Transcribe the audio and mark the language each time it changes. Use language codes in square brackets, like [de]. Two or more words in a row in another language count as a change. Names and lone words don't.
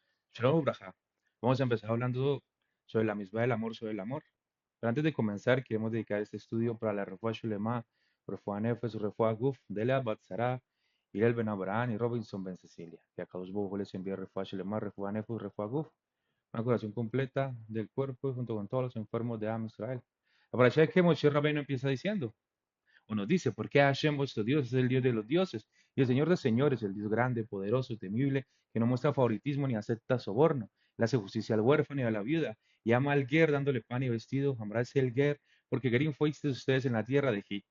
[he] שלום וברכה. [es] Vamos a empezar hablando sobre la misma del amor, sobre el amor. Pero antes de comenzar, queremos dedicar este estudio para la [he] רפואה שלמה, רפואת נפש, רפואת גוף, [es] Delia Batzara, Irel Ben Abraham y Robinson Ben Cecilia. Que a [he] קדוש ברוך הוא [es] les envíe [he] רפואה שלמה, רפואת נפש, רפואת גוף, [es] una curación completa del cuerpo y junto con todos los enfermos de [he] עם ישראל. [es] La parasha que Moshe Rabbeinu empieza diciendo, o nos dice, ¿por qué Hashem vuestro Dios es el Dios de los dioses y el Señor de señores, el Dios grande, poderoso, temible, que no muestra favoritismo ni acepta soborno, le hace justicia al huérfano y a la viuda, y ama al Ger dándole pan y vestido, amarás el Ger, porque Gerim fuisteis ustedes en la tierra de Egipto.